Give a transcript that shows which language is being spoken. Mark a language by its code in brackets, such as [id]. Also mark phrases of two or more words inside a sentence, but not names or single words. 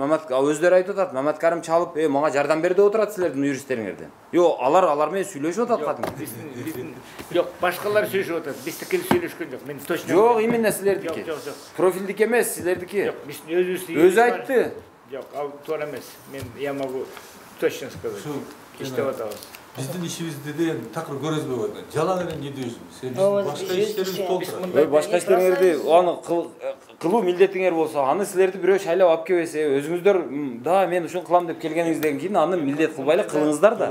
[ky] Өздөрү айтып атат, Маматкарим чалып, мага жардам бер деп отурат силердин юристтериңерден. Жок, алар менен сүйлөшүп атат кадимки. Жок, башкалар сүйлөшүп атат. Биздики сүйлөшкөн жок. Мен точно. Жок, именно силердики. Профилдик эмес, силердики. Жок, биз өзүбүз. Өзү айтты. Жок, ал туура эмес. [ru] Мен я могу точно сказать. [ky] Иштеп атабыз. Биздин ишибизди деген такыр көрөзбөй атат. Жалаң эле не дейсиң? Сен башка иштериңди толтура. Ой, башка иштериңерди аны кылуу милдетиңер болсо, аны силерди бирөө шайлап алып келбесе, өзүңүздөр да мен ушун кылам деп келгениңизден кийин аны милдет кылбай эле кылыңыздар да.